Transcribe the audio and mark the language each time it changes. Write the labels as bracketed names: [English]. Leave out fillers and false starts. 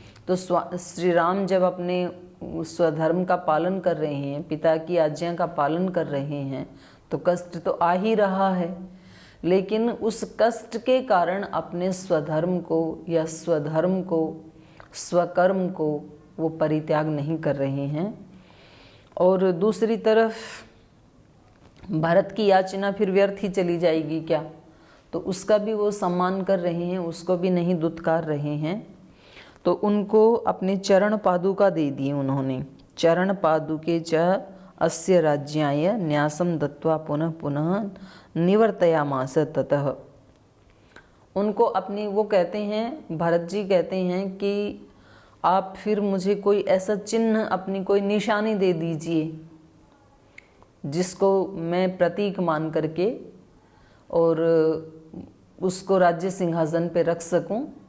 [Hindi] तो श्री राम जब अपने स्वधर्म का पालन कर रहे हैं, पिता की आज्ञा का पालन कर रहे हैं, तो कष्ट तो आ ही रहा है, लेकिन उस कष्ट के कारण अपने स्वधर्म को या स्वधर्म को, स्वकर्म को वो परित्याग नहीं कर रहे हैं। और दूसरी तरफ भरत की याचना फिर व्यर्थ ही चली जाएगी क्या, तो उसका भी वो सम्मान कर रहे हैं, उसको भी नहीं दुत्कार रहे हैं। तो उनको अपने चरण पादुका दे दिए उन्होंने। [Sanskrit] चरण पादुके च अस्य राज्याय न्यासम दत्वा पुनः पुनः निवर्तयामास ततः। [Hindi] उनको अपनी, वो कहते हैं, भरत जी कहते हैं कि आप फिर मुझे कोई ऐसा चिन्ह, अपनी कोई निशानी दे दीजिए जिसको मैं प्रतीक मान करके और उसको राज्य सिंहासन पे रख सकूं।